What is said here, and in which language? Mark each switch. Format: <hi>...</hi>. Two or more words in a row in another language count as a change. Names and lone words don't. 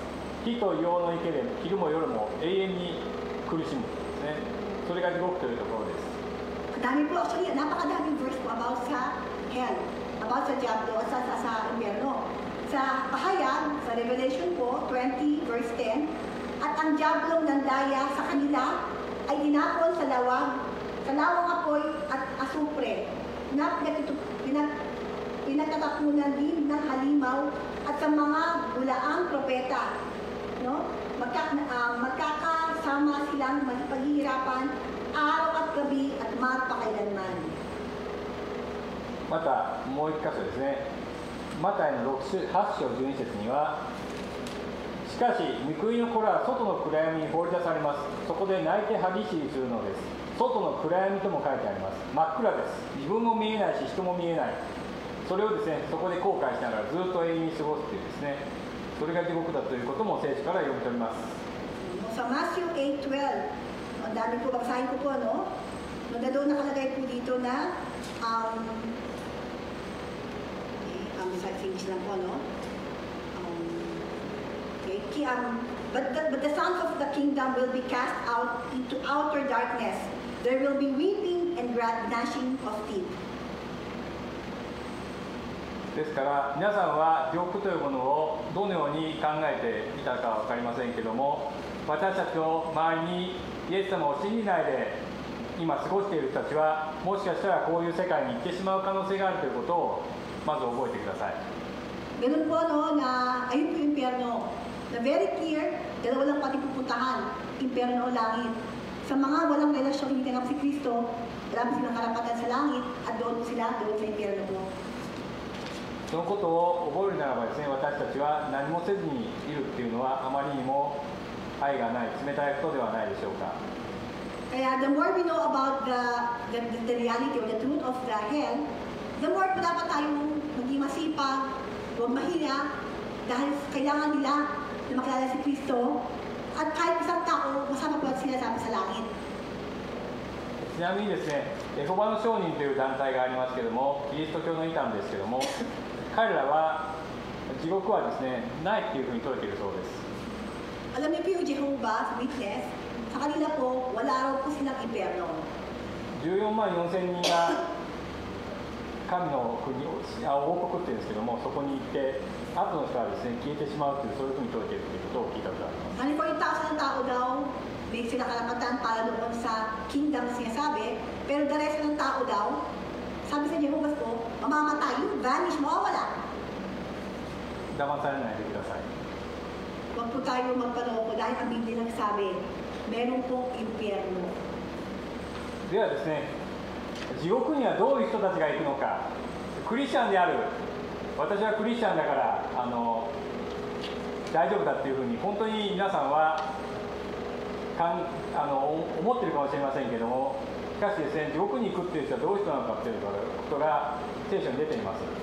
<ja>火と硫黄の池で昼も夜も永遠に苦しむですね。それが地獄というところです。</ja> <tl>Dami po, actually, napakadaming verse po about sa hell, about sa Diablo, sa impyerno. Sa pahayag, sa Revelation po, 20 verse 10, at ang Diablong nandaya sa kanila ay tinapon sa lawang apoy at asupre, na pinagtatapunan din ng halimaw at sa mga bulaang propeta. No? Magkakasama silang paghihirapan araw at gabi at magpakailanman.</tl> <ja>またもう一箇所ですね。マタイの8章12節には、しかし御国の子らは外の暗闇に放り出されます。そこで泣いて歯ぎしりするのです。外の暗闇とも書いてあります。真っ暗です。自分も見えないし人も見えない。それをですね、そこで後悔しながらずっと永遠に過ごすというですね、それが地獄だということも聖書から読み取ります。</ja> <tl>Sa Matthew 8:12, ang dami po, basahin ko po, no? Doon nakalagay po dito na</tl> <en>besides English</en> <tl>lang po, no? Okay.</tl> <en>But the sons of the kingdom will be cast out into outer darkness. There will be weeping and gnashing of teeth.</en> <ja>ですから皆さんは地獄というものをどのように考えていたかは分かりませんけども、私たちの周りにイエス様を信じないで今過ごしている人たちは、もしかしたらこういう世界に行ってしまう可能性があるということをまず覚えてください。</ja> <tl>Ganun po, no, na ayun po yung impyerno. Na</tl> <en>very clear,</en> <tl>dalawa lang pati pupuntahan, impyerno o langit. Sa mga walang relasyon hindi tinanggap si Kristo, wala po silang karapatan sa langit at doon sila, doon sa impyerno po. そのことを覚えるならばですね、私たちは何もせずにいるっていうのはあまりにも愛がない、冷たいことではないでしょうか。 Kaya</tl> <en>the more we know about the reality or the truth of the hell, the more</en> <tl>po dapat tayong maging masipag, huwag mahiya, dahil kailangan nila na makilala si Kristo, at kahit isang tao, masama po at sila sa langit.</tl> <ja>ちなみにですね、エホバの証人という団体がありますけども、キリスト教の異端ですけども、彼らは地獄はですね、ないっていうふうに説いているそうです。</ja> <tl>Alam niyo po yung Jehovah's Witness, sa kanila po, wala raw po silang impyerno.</tl> <ja>14 万4千人が神の国を王国っていうんですけども、そこに行って後の人はですね消えてしまうという、そういうふうに説いているということを聞いたことがあります。</ja> <tl>94,000 na tao daw, may sila karapatan para doon sa kingdom sinasabi, pero</tl> <en>the rest</en> <tl>ng tao daw, sabi sa Jehovah's po, mamamatay, yung vanish, mawawala.</tl> <ja>騙されないでください。</ja> <tl>Huwag po tayo magpanoko dahil ang Biblia nagsabi, meron pong impyerno.</tl> <ja>ではですね、地獄にはどういう人たちが行くのか。クリスチャンである私はクリスチャンだから大丈夫だっていうふうに本当に皆さんは思ってるかもしれませんけども、しかしですね、地獄に行くっていう人はどういう人なのかっていうことが聖書に出ています。</ja>